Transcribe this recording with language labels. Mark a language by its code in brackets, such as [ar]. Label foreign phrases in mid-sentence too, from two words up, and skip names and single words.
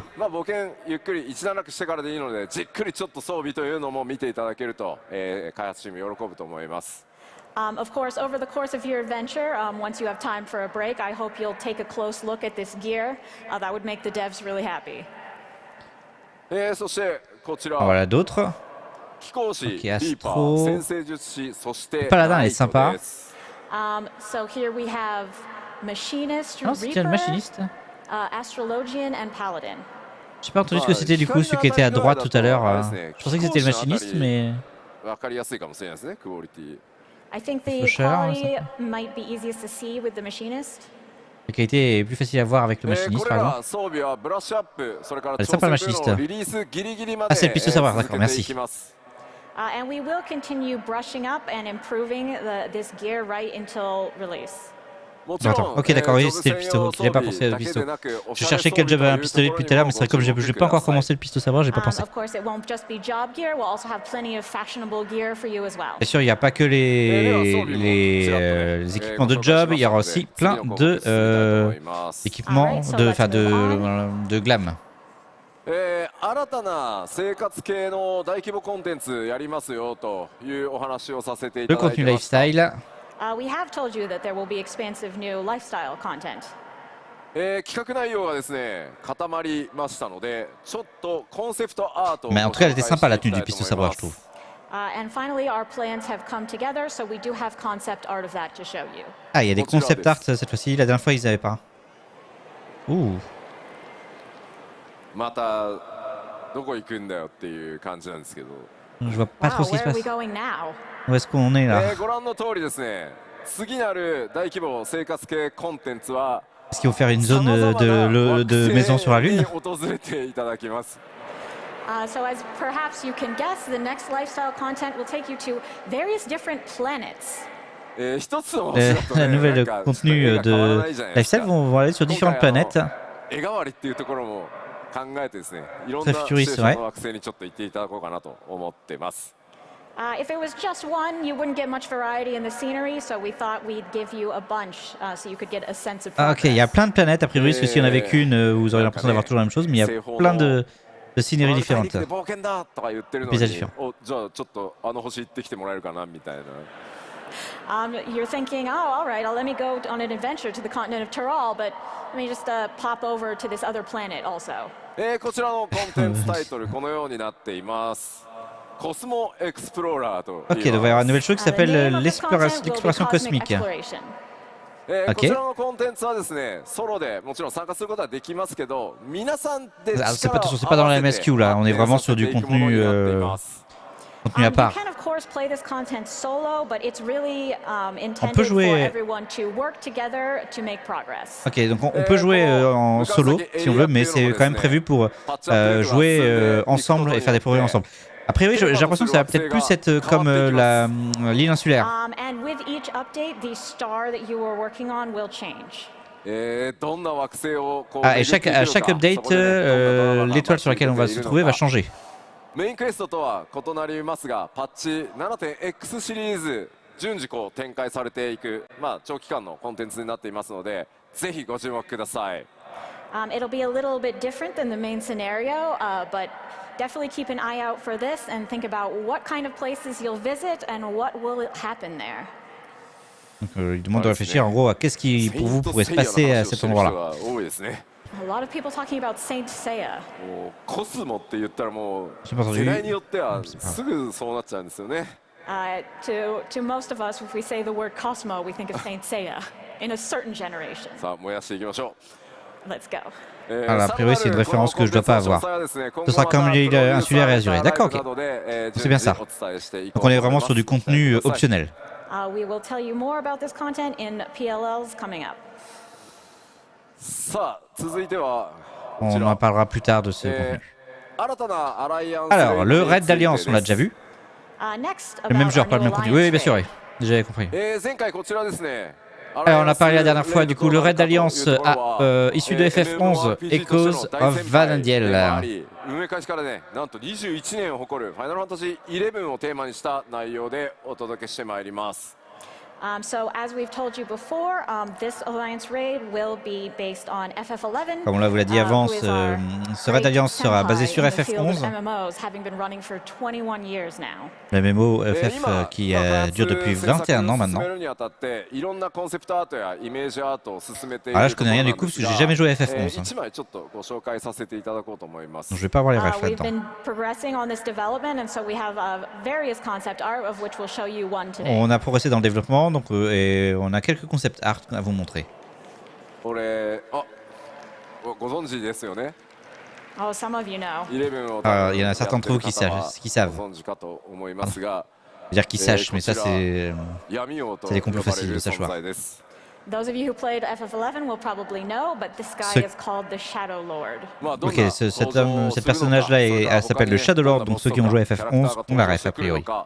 [ja] 冒険ゆっくり一段落してからでいいので、じっくりちょっと装備というのも見ていただけると、開発チーム喜ぶと思います。 [en] Of course, over the course of your adventure, once you have time for a break, I hope you'll take a close look at this gear. That would make the devs really happy. [ja] そしてこちら [fr] Voilà d'autres. [ja] 飛行士、 [fr] Ok, [ja] リーパ [fr] Astro. [ja] ー、先生術師、そして [fr] Paladin est sympa. [en] So here we have machinist, [fr] Non, c'était le [en] reaper, [fr] machiniste. [en] astrologian, and paladin. [fr] J'ai pas entendu ce que c'était du coup, celui qui était à droite tout à l'heure. Je pensais que c'était le machiniste, mais. [ja] 分かりやすいかもしれないですね、クオリティ。 [en] I think the [fr] Faucheur, [en] quality might be easiest to see with the machinist. [fr] La qualité est plus facile à voir avec le machiniste [ja] こ [fr] par [ja] れ [fr] exemple. [ja] ら装備はブラッシュアップ、それから [fr] Elle [ja] 調 [fr] est sympa, [ja] 整 [fr] la [ja] というのをリリースギリギリまで [fr] Ah, c'est le piste au savoir, [ja] 続 [fr] d'accord, [ja] けて [fr] merci. [ja] いきます。 [en] And we will continue brushing up and improving this gear right until release. [ja] もちろん [fr] Attends, ok, d'accord, oui, [ja] 女 [fr] c'était le [ja] 性 [fr] pisto. [ja] 用 [fr] Ok, j'avais pas [ja] 装 [fr] pensé [ja] 備 [fr] au [ja] だけ [fr] pisto. [ja] でなく、お [fr] Je [ja] しゃれ [fr] cherchais [ja] 装 [fr] quel [ja] 備 [fr] job [ja] と [fr] avait [ja] い [fr] un [ja] うと [fr] pistolet [ja] ころ [fr] depuis [ja] に [fr] tout à l'heure, [ja] も [fr] mais c'est vrai, comme [ja] ご注目 [fr] j'ai pas encore [ja] ください。 [fr] commencé le pisto savoir, j'ai pas pensé. [en] Of course, it won't just be job gear. We'll also have plenty of fashionable gear for you as well. [fr] Bien sûr, il n'y a pas que les équipements de job, il y aura aussi plein de équipements de glam. [ja] 新たな生活系の大規模コンテンツやりますよというお話をさせていた [fr] Le [ja] だいて [fr] contenu [ja] ました。 [fr] lifestyle. [en] We have told you that there will be expansive new lifestyle content. [ja] 企画内容がですね固まりましたので、ちょっとコンセプトアートを [fr] Mais en tout cas, elle était [ja] ご紹介 [fr] sympa la [ja] してい [fr] tenue [ja] き [fr] du [ja] たいと思い [fr] pisto savoir, [ja] ま [fr] je trouve. [ja] す。 [en] And finally, our plans have come together, so we do have concept art of that to show you. [fr] Ah, il y a des [en] concept art [fr] cette fois-ci, la dernière fois ils avaient pas. Ouh. [ja] またどこ行くんだよっていう感じなんですけど、 [fr] Je vois pas trop [en] Wow, [fr] ce qui [en] where [fr] se [en] are we [fr] passe. [en] going now? [fr] Où est-ce qu'on est là? [ja] ご覧の通りですね、次なる大規模生活系コンテンツは [fr] Est-ce qu'ils vont faire une zone de maison sur la [ja] に [fr] Lune? [ja] 訪れていただきます。 [en] So as perhaps you can guess, the next lifestyle content will take you to various different planets. [ja] 一つの話だとね、 [fr] La nouvelle [ja] なんか [fr] contenu [ja] ちょっと絵が変わらな [fr] de [ja] いじゃないですか。 [fr] lifestyle vont aller sur différentes planètes. [ja] 絵代わりっていうところも考えてですね、いろん [fr] Très [ja] なシチュ [fr] futuriste, [ja] エーション [fr] ouais. [ja] の惑星にちょっと行っていただこうかなと思ってます。 [en] If it was just one, you wouldn't get much variety in the scenery, so we thought we'd give you a bunch so you could get a sense of [fr] Ah, [en] progress. [fr] ok, il y a plein de planètes. A priori, parce que s'il y en avait qu'une, vous auriez l'impression d'avoir toujours la même chose, mais il y a plein de sceneries [ja] 大陸 [fr] différentes. [ja] で冒険だとか言ってるのに [fr] Paysages différents. [ja] おじゃあちょっとあの星行ってきてもらえるかなみたいな。 [en] You're thinking, oh, all right, let me go on an adventure to the continent of Tyrol, but let me just pop over to this other planet also. [ja] こちらのコンテンツタイトルこのようになっています。コスモエクスプローラーと [fr] Ok, [ja] 言い [fr] donc il va y avoir [ja] ま [fr] une [ja] す。 [fr] nouvelle chose qui [en] The [fr] s'appelle [en] name of this content will be [fr] l'exploration [en] cosmic [fr] cosmique. [en] exploration. [ja] こちらのコンテンツはですね、ソロでもちろん参加することはできますけど、皆さんで [fr] Ah, c'est [ja] 力 [fr] pas, [ja] を [fr] attention, c'est pas dans la [ja] 合わせて [fr] MSQ là, on est vraiment sur du [ja] 発展させていくもの [fr] contenu, [ja] になっています [fr] contenu à [en] You [fr] part. [en] can of course play this content solo, but it's really intended for [fr] jouer- [en] everyone to work together to make progress. [fr] Ok, donc on peut jouer en solo si on veut, mais c'est quand même prévu pour jouer ensemble et faire des progrès ensemble. A priori, j'ai l'impression que ça va peut-être plus être comme l'île insulaire. [en] And with each update, the star that you were working on will change. [ja] どんな惑星をこう [fr] Ah, et [ja] 巡っていけるか [fr] à chaque [ja] そこ [fr] update, [ja] でねどんなドラマが [fr] l'étoile sur laquelle on va [ja] 待 [fr] se [ja] っているの [fr] trouver [ja] か [fr] va changer. [ja] メインクエストとは異なりますが、パッチ 7.X シリーズ順次こう展開されていく、長期間のコンテンツになっていますので、ぜひご注目ください。 [en] It'll be a little bit different than the main scenario, but definitely keep an eye out for this and think about what kind of places you'll visit and what will happen there. [fr] Donc, il demande de réfléchir en gros à qu'est-ce qui pour vous pourrait se passer à cet endroit-là. [ja] 多いですね。 [en] A lot of people talking about Saint Seiya. [ja] もうコスモって言ったらもう [fr] J'ai pas entendu. [ja] 世代によってはすぐそうなっちゃうんですよね。 [en] To most of us, if we say the word Cosmo, we think of Saint Seiya in a certain generation. [ja] さあ燃やしていきましょ [en] Let's go. [ja] う。 [fr] Alors, a priori, c'est une référence que je dois pas avoir. Ce sera comme l'île insulaire et azurée. D'accord, ok. C'est bien ça. Donc on est vraiment sur du contenu optionnel. [en] We will tell you more about this content in PLLs coming up. [ja] さあ続いてはこ [fr] On [ja] ち [fr] en [ja] ら。 [fr] parlera plus tard de ce contenu. [ja] 新たなアライアンス [fr] Alors, le raid d'alliance, on l'a déjà vu. [en] Next, [fr] Le même [en] about [fr] genre, [en] our [fr] pas le [en] new [fr] même contenu. [en] alliance [fr] Oui, bien sûr, [en] raid. [fr] oui. J'avais compris. [ja] 前回こちらですね。 [fr] Alors, on a parlé la dernière fois, du coup, le raid d'alliance issu de FF11, Echoes of Valendiel. [ja] 運営開始からね、なんと21年を誇るファイナルファンタジー11をテーマにした内容でお届けしてまいります。 [en] So as we've told you before, this Alliance raid will be based on FF11. [fr] Comme on vous l'a dit avant, ce raid Alliance sera basé sur FF11. Le MMO FF qui dure depuis 21 ans maintenant. Alors là, je connais rien du coup parce que j'ai jamais joué à FF11. Donc je vais pas avoir les refs là-dedans. On a progressé dans le développement. Donc, et on a quelques concept art à vous montrer. [en] Oh, some of you know. [fr] Il y en a certains d'entre vous qui savent. Dire qu'ils sachent, mais ça c'est des complots faciles de savoir. [en] Those of you who played FF11 will probably know, but this guy is called the Shadow Lord. [fr] Ok, cet personnage-là s'appelle le Shadow Lord, donc ceux qui ont joué à FF11 ont la ref a priori.